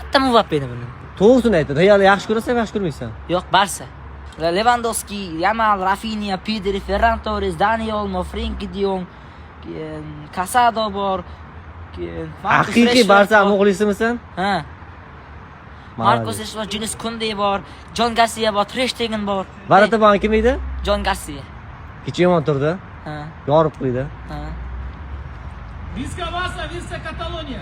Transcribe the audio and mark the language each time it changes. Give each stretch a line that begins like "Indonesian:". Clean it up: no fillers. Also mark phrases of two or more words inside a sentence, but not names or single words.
Uzbek: Aytdim Mbappeni buni. To'g'risini ayt. Realni yaxshi ko'rasan, yaxshi ko'rmaysan? Yo'q, Barsa. Lewandowski, Yamal, Rafinha, Pedri, Ferran Torres, Dani Olmo, Frenkie de Jong, Casado bor. Haqiqiy Barsa muxlisimisan? Ha. Marcos Rashford, Junis Kunde bor, John Garcia bor, Ter Stegen bor. Barataban kim edi? John Garcia. Kecha yomon turdi. Ha. Yorib qo'ydi. Ha.
Catalan: Visca Barça, Visca Catalunya.